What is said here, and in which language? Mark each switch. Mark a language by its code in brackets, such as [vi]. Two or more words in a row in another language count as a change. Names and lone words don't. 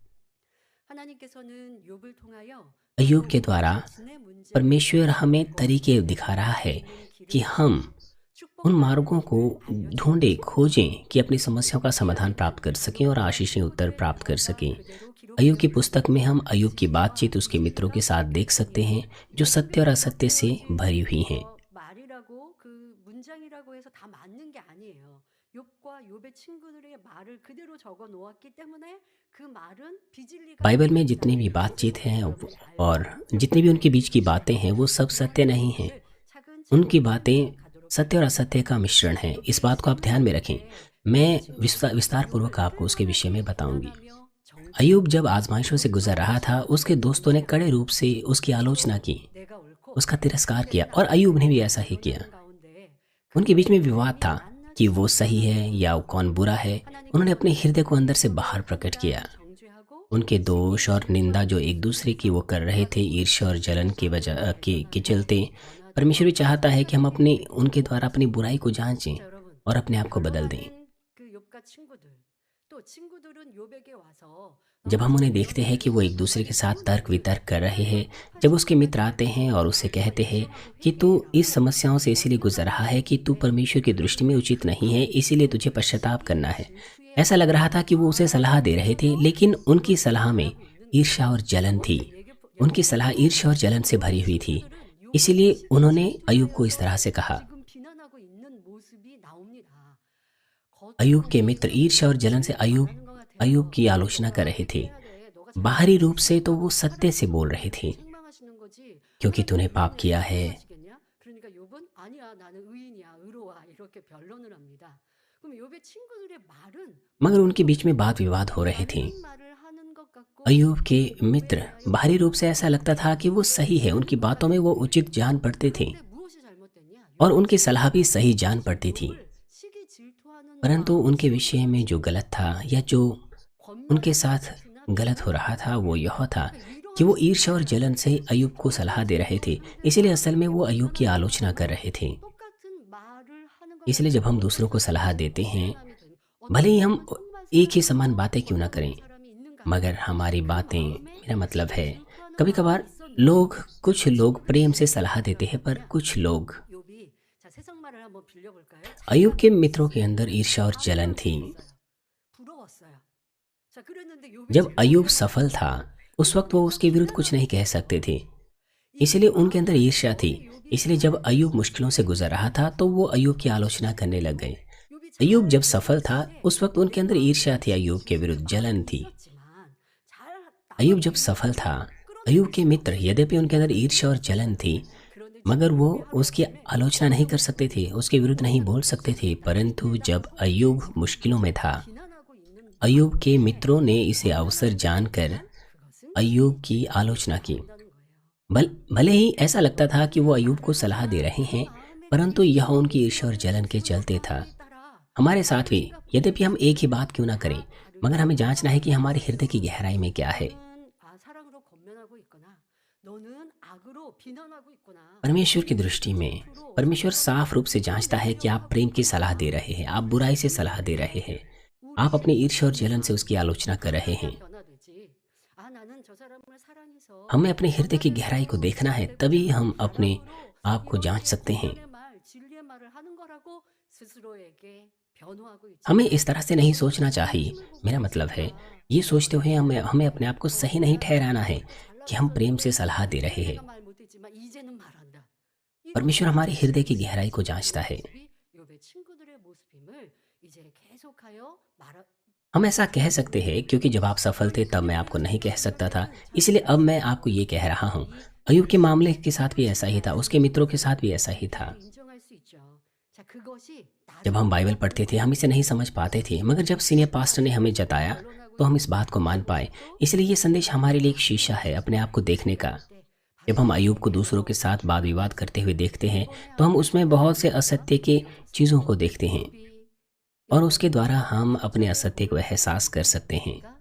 [hi] अय्यूब के द्वारा परमेश्वर हमें तरीके दिखा रहा है कि हम उन मार्गों को ढूंढें, खोजें कि अपनी समस्याओं का समाधान प्राप्त कर सकें और आशीषीय उत्तर प्राप्त कर सकें। अय्यूब की पुस्तक में हम अय्यूब की बातचीत उसके मित्रों के साथ देख सकते हैं जो सत्य और असत्य से भरी हुई हैं। [ko] 말이라고 그 문장이라고 해서 다 맞는 게 아니에요. 욥과 욥의 친구들의 말을 그대로 적어 놓았기 때문에 그 말은 비진리가 [hi] बाइबल [ko] 아니에요. [hi] में जितनी भी बातचीत हैं [ko] 성경을 잘 [hi] और [ko] 보면 [hi] जितनी भी उनके बीच की [ko] 그 [hi] बातें हैं वो सब सत्य नहीं हैं। [ko] 말을 [hi] उनकी [ko] 차근차근 [hi] बातें [ko] 가도록 [hi] सत्य और [ko] 하겠습니다. [hi] असत्य का मिश्रण है। इस बात को आप ध्यान में रखें। मैं विस्तार पूर्वक आपको उसके विषय में बताऊंगी। अय्यूब जब आजमाइशों से गुजर रहा था, उसके दोस्तों ने कड़े रूप से उसकी आलोचना की, [ko] 내가 옳고 [hi] उसका तिरस्कार [ko] 그들이 [hi] किया और [ko] 나를 [hi] अय्यूब ने भी ऐसा ही किया। [ko] 이뤄내는 가운데 [hi] उनके बीच में [ko] 그들의 [hi] विवाद [ko] 삶이 [hi] था कि [ko] 낱낱이 [hi] वो सही है [ko] 드러나는 [hi] या कौन बुरा है। उन्होंने [ko] 하나님께서 [hi] अपने हृदय को अंदर से [ko] 그 [hi] बाहर प्रकट किया। [ko] 사람을 정죄하고 [hi] उनके [ko] 시기 [hi] दोष और निंदा जो एक [ko] 질투하는 [hi] दूसरे की [ko] 가운데서 [hi] वो कर रहे थे, [ko] 하나님이 [hi] ईर्ष्या और जलन की वजह के [ko] 발견하고 [hi] चलते परमेश्वर भी [ko] 변화되어 [hi] चाहता है कि हम अपने [ko] 회복되고 [hi] उनके द्वारा अपनी [ko] 있습니다. [hi] बुराई को जांचें [ko] 자, 여러분, [hi] और अपने आप को बदल दें। [ko] 변화된 그 욥과 친구들, 또 친구들은 욥에게 와서 [hi] जब [ko] 너는 [hi] हम उन्हें [ko] 지금 [hi] देखते [ko] 이런 [hi] हैं कि [ko] 일을 [hi] वो एक [ko] 하고 [hi] दूसरे के साथ [ko] 좋은 [hi] तर्क [ko] 일을 [hi] वितर्क कर रहे हैं, [ko] 하고 [hi] जब उसके मित्र [ko] 팔십오까지 [hi] आते हैं और उससे [ko] 하나님께서 [hi] कहते हैं [ko] 인정하고 [hi] कि तू [ko] 회개해라. [hi] इस समस्याओं से इसीलिए गुजर रहा है कि तू [ko] 근데 [hi] परमेश्वर की दृष्टि में उचित नहीं है, इसीलिए तुझे पश्चाताप करना है। [ko] 질투의 [hi] ऐसा लग रहा था कि वो उसे सलाह दे रहे थे, लेकिन उनकी [ko] 그것을 [hi] सलाह में [ko] 말하고 있는 [hi] ईर्ष्या [ko] 거예요. [hi] और जलन थी। [ko] 그것을 [hi] उनकी सलाह [ko] 얘기하면서 [hi] ईर्ष्या और जलन से भरी [ko] 욥의 [hi] हुई थी। [ko] 친구들은 욥이 [hi] इसीलिए उन्होंने अय्यूब को इस [ko] 실패하여서 [hi] तरह से कहा। [ko] 지금 비난하고 있는 모습이 나옵니다. [hi] अय्यूब के [ko] 겉으로는 [hi] मित्र ईर्ष्या और जलन से [ko] 진리를 말하는 것 [hi] अय्यूब [ko] 같아요. [hi] की आलोचना कर [ko] 너가 [hi] रहे थे। [ko] 회개해야 돼. 너가 [hi] बाहरी [ko] 잘못했어. [hi] रूप से तो वो सत्य से बोल [ko] 하나님께서 [hi] रहे थे, [ko] 책망하시는 거지. [hi] क्योंकि तूने [ko] 하나님이 [hi] पाप [ko] 욥을 [hi] किया है। [ko] 책망하시겠냐? 그러니까 욥은 아니야, 나는 의인이야, 의로와 이렇게 변론을 합니다. 그럼 욥의 친구들의 말은 [hi] मगर उनके बीच में वाद विवाद हो रहे थे। [ko] 맞는 말을 하는 것 같고 [hi] अय्यूब के मित्र बाहरी रूप से ऐसा लगता था कि वो सही है, उनकी बातों में वो उचित जान पड़ते थे [ko] 그런데 무엇이 잘못됐냐? [hi] और उनकी सलाह भी सही जान पड़ती थी। [ko] 욥을 시기 질투하는 [hi] परंतु उनके विषय में जो गलत था या जो उनके [ko] 권면하는 [hi] साथ [ko] 것이나 [hi] गलत हो रहा था वो यह था [ko] 그러니까 [hi] कि वो [ko] 이러한 [hi] ईर्ष्या और जलन से अय्यूब को सलाह दे रहे थे। इसलिए असल में वो अय्यूब की आलोचना कर रहे थे। [ko] 똑같은 말을 하는 것 [hi] इसलिए जब हम दूसरों को सलाह देते हैं, भले ही हम एक ही समान बातें क्यों ना करें, मगर हमारी बातें, मेरा मतलब है कभी कभार कुछ लोग प्रेम से सलाह देते हैं, पर कुछ लोग [ko] 욥이 자, 세상 말을 한번 빌려볼까요? [hi] अय्यूब के मित्रों के अंदर ईर्ष्या और जलन थी। [ko] 부러웠어요. 자, 그랬는데 욥이 [hi] जब अय्यूब [ko] 즐거워했어요. [hi] सफल था, उस वक्त वो उसके विरुद्ध कुछ नहीं कह सकते थे, इसलिए उनके अंदर ईर्ष्या थी। इसलिए जब अय्यूब मुश्किलों से गुजर रहा था तो वो अय्यूब की आलोचना करने लग गए। [ko] 욥이 [hi] अय्यूब जब [ko] 잘하는 [hi] सफल था, [ko] 것인데 [hi] उस वक्त उनके अंदर ईर्ष्या थी, अय्यूब के विरुद्ध जलन थी। [ko] 있었지만 잘 [hi] अय्यूब जब सफल था, अय्यूब के मित्र यद्यपि उनके अंदर ईर्ष्या और जलन थी, [ko] 그런데 [hi] मगर वो उसकी आलोचना नहीं कर सकते थे, उसके विरुद्ध नहीं बोल सकते थे। परंतु जब अय्यूब मुश्किलों में था, [ko] 비난하고 있는 [hi] अय्यूब के मित्रों ने इसे अवसर जानकर [ko] 그것은 [hi] अय्यूब की आलोचना की। [ko] 된다는 거예요. [hi] भले ही ऐसा लगता था कि वो अय्यूब को सलाह दे रहे हैं, परंतु यह उनकी ईर्ष्या और जलन के चलते था। हमारे साथ भी यद्यपि हम एक ही बात क्यों ना करें, मगर हमें जांचना है कि हमारे हृदय की गहराई में क्या है। [ko] 너는 사랑으로 권면하고 있거나 너는 악으로 비난하고 있구나. [hi] परमेश्वर की दृष्टि में परमेश्वर साफ रूप से जांचता है कि आप प्रेम की सलाह दे रहे हैं, आप बुराई से सलाह दे रहे हैं, आप अपनी ईर्ष्या और जलन से उसकी आलोचना कर रहे हैं। [ko] 변화되지. 아, 나는 저 사람을 사랑해서 [hi] हमें अपने हृदय की गहराई को देखना है, तभी हम अपने आप को जांच सकते हैं। [ko] 진리의 말, 진리의 말을 하는 거라고 스스로에게 변호하고 있지. [hi] हमें इस तरह से नहीं सोचना चाहिए। मेरा मतलब है, ये सोचते हुए हमें अपने आप को सही नहीं ठहराना है कि हम प्रेम से सलाह दे रहे हैं। [ko] 내가 말 못했지만 이제는 말한다. [hi] परमेश्वर हमारे हृदय की गहराई को जांचता है। [ko] 욥의 친구들의 모습임을 이제 계속하여 말하 [hi] हम ऐसा कह सकते हैं क्योंकि जब आप सफल थे तब मैं आपको नहीं कह सकता था, इसलिए अब मैं आपको ये कह रहा हूँ। अय्यूब के मामले के साथ भी ऐसा ही था, उसके मित्रों के साथ भी ऐसा ही था। [ko] 인정할 수 있죠. 자, 그것이 [hi] जब हम बाइबल पढ़ते थे हम इसे नहीं समझ पाते थे, मगर जब [en] senior pastor [hi] ने हमें जताया तो हम इस बात को मान पाए। इसलिए ये संदेश हमारे लिए एक शीशा है अपने आप को देखने का। जब हम अय्यूब को दूसरों के साथ वाद विवाद करते हुए देखते हैं तो हम उसमें बहुत से असत्य के चीज़ों को देखते हैं और उसके द्वारा हम अपने असत्य को एहसास कर सकते हैं।